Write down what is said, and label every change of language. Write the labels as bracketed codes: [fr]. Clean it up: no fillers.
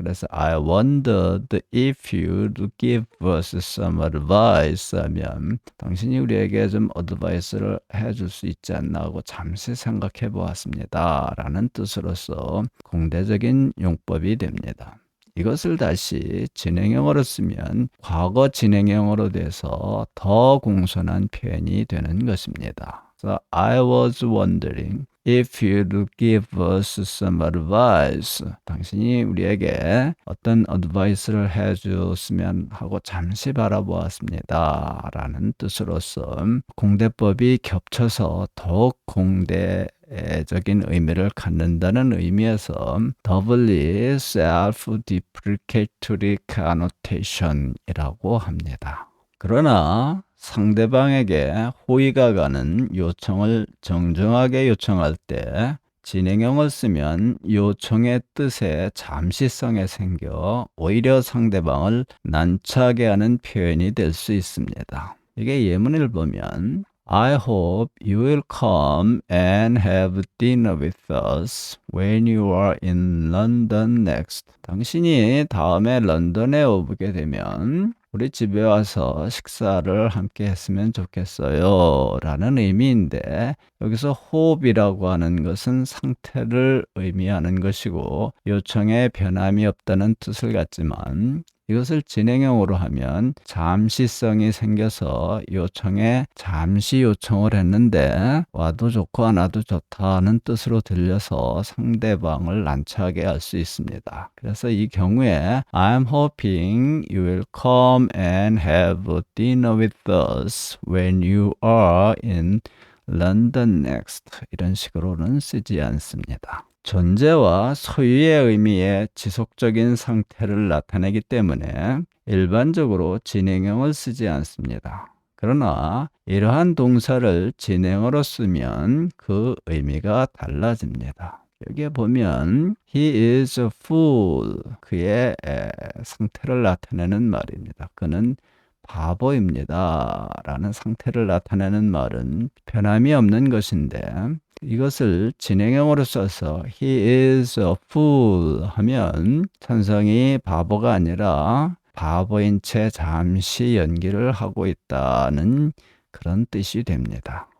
[ko] 그래서 [en] I wondered if you'd give us some advice [ko] 하면 당신이 우리에게 좀 어드바이스를 해줄 수 있지 않나 하고 잠시 생각해 보았습니다 라는 뜻으로서 공대적인 용법이 됩니다. 이것을 다시 진행형으로 쓰면 과거 진행형으로 돼서 더 공손한 표현이 되는 것입니다. [en] So I was wondering if you'd give us some advice. [ko] 당신이 우리에게 어떤 어드바이스를 해줬으면 하고 잠시 바라보았습니다 라는 뜻으로서 공대법이 겹쳐서 더욱 공대적인 의미를 갖는다는 의미에서 [en] doubly self-deprecatory connotation [ko] 이라고 합니다. 그러나 상대방에게 호의가 가는 요청을 정중하게 요청할 때 진행형을 쓰면 요청의 뜻에 잠시성에 생겨 오히려 상대방을 난처하게 하는 표현이 될 수 있습니다. [en] 이게 예문을 보면 I hope you will come and have dinner with us when you are in London next. [ko] 당신이 다음에 런던에 오게 되면 우리 집에 와서 식사를 함께 했으면 좋겠어요 라는 의미인데, 여기서 hope이라고 하는 것은 상태를 의미하는 것이고 요청에 변함이 없다는 뜻을 갖지만, 이것을 진행형으로 하면 잠시성이 생겨서 요청에 잠시 요청을 했는데 와도 좋고 안 와도 좋다는 뜻으로 들려서 상대방을 난처하게 할 수 있습니다. 그래서 이 경우에 [en] I'm hoping you will come and have a dinner with us when you are in London next. [ko] 이런 식으로는 쓰지 않습니다. 존재와 소유의 의미의 지속적인 상태를 나타내기 때문에 일반적으로 진행형을 쓰지 않습니다. 그러나 이러한 동사를 진행어로 쓰면 그 의미가 달라집니다. 여기에 보면 [en] He is a fool. [ko] 그의 상태를 나타내는 말입니다. 그는 바보입니다 라는 상태를 나타내는 말은 변함이 없는 것인데, 이것을 진행형으로 써서 [en] He is a fool [ko] 하면 천성이 바보가 아니라 바보인 채 잠시 연기를 하고 있다는 그런 뜻이 됩니다.